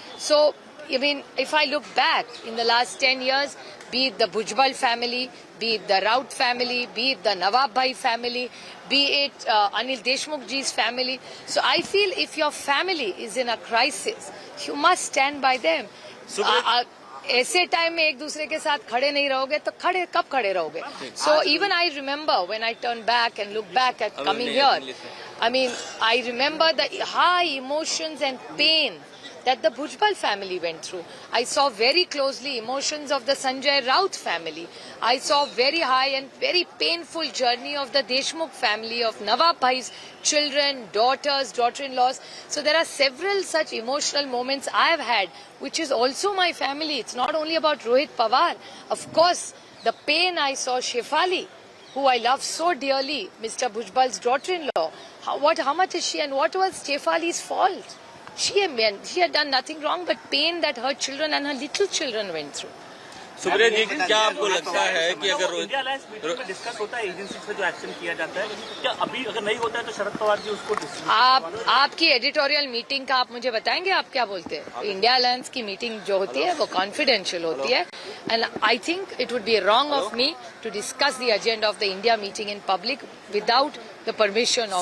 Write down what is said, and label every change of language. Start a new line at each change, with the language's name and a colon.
English: So, I mean, if I look back in the last 10 years, be it the Bhujbal family, be it the Raut family, be it the Nawab Bhai family, be it Anil Deshmukh ji's family. So I feel if your family is in a crisis, you must stand by them.
Hindi: ऐसे time में एक दूसरे के साथ खड़े नहीं रहोगे तो कब खड़े रहोगे?
English: So even I remember when I turn back and look back at coming here, I mean, I remember the high emotions and pain that the Bhujbal family went through. I saw very closely emotions of the Sanjay Raut family. I saw very high and very painful journey of the Deshmukh family, of Nawab Bhai's children, daughters, daughter-in-laws. So there are several such emotional moments I have had, which is also my family. It's not only about Rohit Pawar. Of course, the pain I saw Shefali, who I love so dearly, Mr. Bhujbal's daughter-in-law. How much is she and what was Shefali's fault? She had done nothing wrong, but pain that her children and her little children went through.
Hindi: Subrat जी, क्या आपको लगता है कि अगर India alliance meeting में discuss होता है, agency से जो एक्शन किया जाता है, क्या अभी अगर नहीं होता है तो शरद पवार जी उसको आपकी एडिटोरियल मीटिंग का आप मुझे बताएंगे, आप क्या बोलते हैं? इंडिया अलायंस की मीटिंग जो होती है
English: वो कॉन्फिडेंशियल होती है, and I think it would be wrong of me to discuss the agenda of the India meeting in public without the permission of